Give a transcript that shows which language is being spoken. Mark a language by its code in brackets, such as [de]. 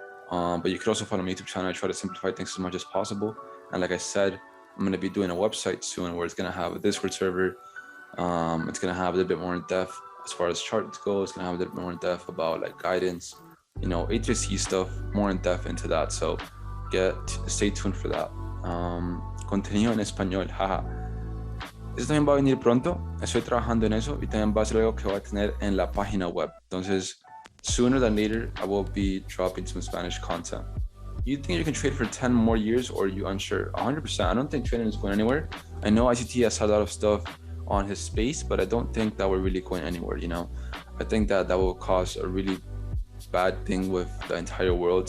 [en] But you could also follow my YouTube channel. I try to simplify things as much as possible. And like I said, I'm going to be doing a website soon where it's going to have a Discord server. It's going to have a little bit more in depth as far as charts go. It's going to have a little bit more in depth about like guidance, you know, A3C stuff, more in depth into that. So stay tuned for that. [es] Contenido en español, jaja. Eso también va a venir pronto. Estoy trabajando en eso y también va a ser algo que va a tener en la página web. [en] Entonces, sooner than later, I will be dropping some Spanish content. You think you can trade for 10 more years, or are you unsure? 100%. I don't think trading is going anywhere. I know ICT has had a lot of stuff on his space, but I don't think that we're really going anywhere, you know? I think that will cause a really bad thing with the entire world.